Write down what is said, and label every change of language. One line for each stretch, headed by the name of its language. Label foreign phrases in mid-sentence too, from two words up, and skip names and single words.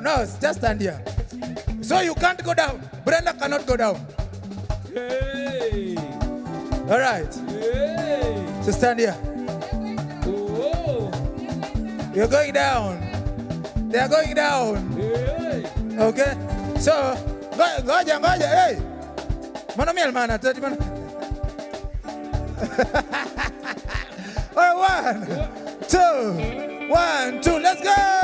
English: No, just stand here. So you can't go down. Brenda cannot go down. Hey. All right. Hey. So stand here. Oh. You're going down. They are going down. Hey. Okay? So, ngoja. Hey. Mana miel mana tadi mana? All right, 1, 2, let's go.